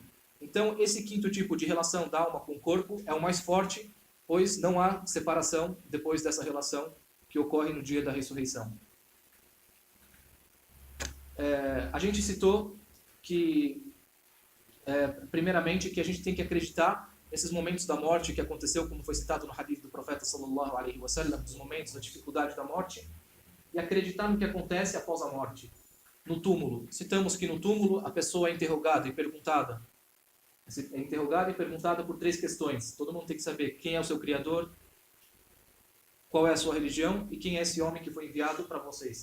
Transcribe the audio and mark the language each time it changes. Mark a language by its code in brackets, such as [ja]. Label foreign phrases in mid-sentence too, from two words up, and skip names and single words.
[pt] Então, esse quinto tipo de relação da alma com o corpo é o mais forte, pois não há separação depois dessa relação que ocorre no dia da ressurreição. A gente citou que, primeiramente, que a gente tem que acreditar nesses momentos da morte que aconteceu, como foi citado no hadith do profeta [ar] صلى الله عليه وسلم, [pt] dos momentos da dificuldade da morte, e acreditar no que acontece após a morte. No túmulo, citamos que no túmulo a pessoa é interrogada e perguntada por 3 questões. Todo mundo tem que saber quem é o seu Criador, qual é a sua religião e quem é esse homem que foi enviado para vocês.